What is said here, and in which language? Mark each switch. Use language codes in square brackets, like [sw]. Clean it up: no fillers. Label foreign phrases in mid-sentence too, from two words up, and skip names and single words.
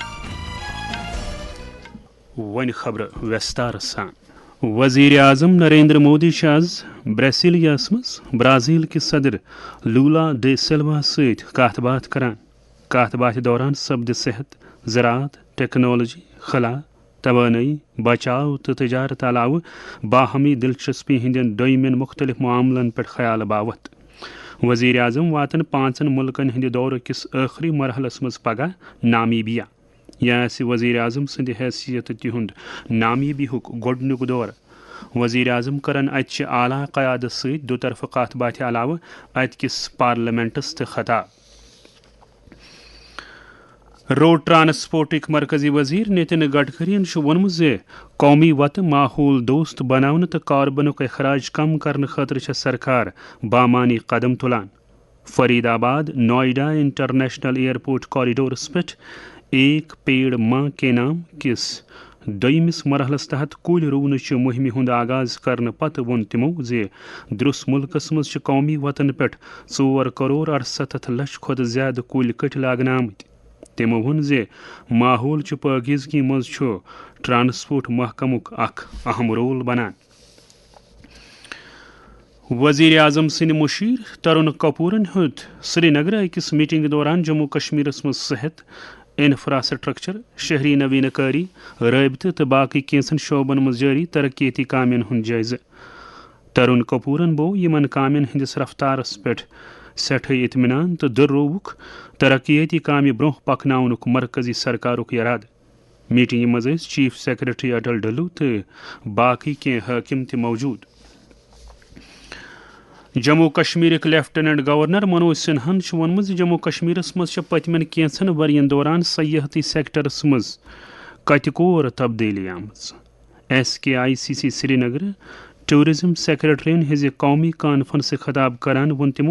[ks] ون خبر وستار سان وزیر اعظم نریندر مودی آز برسیلیاس مز برازیل کس صدر لولا ڈے سلوا ست کت بات کران کت بات دوران سپد صحت زراعت ٹیکنالوجی خلا توانائی بچاؤ تو تجارت علاوہ باہمی دلچسپی ہندین دویمین مختلف معاملن پہ خیال باوت وزیر اعظم واتن 5 ملکن ہند دور کس آخری مرحلس مز پگہ نامیبیا یہ وزیر اعظم سند حیثیت تہند نامیبیا گۄڈنیُک دور وزیر اعظم کرن اتہ اعلیٰ قیادت ست دو طرفہ کت بات علاوہ ات کس پارلیمنٹس تہ خطاب روڈ ٹرانسپورٹک مرکزی وزیر نتن گڈکرین وونمت قومی وت ماحول دوست بناون تو کاربنک اخراج کم کرنے خاطر سرکار بامانی قدم تلان فرید آباد نوئیڈا انٹرنیشنل ایئرپورٹ کوریڈورس پہ ایک پیڑ ماں کے نام کس دویمس مرحلس تحت کل رونچ مہم ہند آغاز کرنے پتہ وون تمو درس ملکس مز قومی وطن پہ 4 کروڑ 68 لچھ کھت زیادہ کل کٹ لاگنہ آمت تمو وون ماحول پاکیزگی مز ٹرانسپورٹ محکمک اخ اہم رول بنان وزیر اعظم سند مشیر ترون کپورن ہت سری نگر اکس میٹنگ دوران جموں کشمیرس مز صحت انفراسٹرکچر شہری نوین کاری رابطہ تو باقی کینسن شعبن مز جاری ترقیتی کامین ہند جائزہ ترون کپورن بو یمن کامین ہندس رفتارس پہ سٹھے اطمینان تو دروک ترقیتی کام برہ پکناونک مرکزی سرکارک ارادہ میٹنگ مز چیف سیکرٹری اٹل ڈلو تو باقی کی حاکم تہ موجود جموں کشمیر لیفٹیننٹ گورنر منوج سنہن وونمت جموں کشمیرس مز پتمن کینسن ورین دوران سیاحتی سیکٹرس مز کت کور تبدیلی آمت SKICC سری نگر ٹورزم سیکرٹرین ہز قومی کانفرنس خطاب کران وون تمو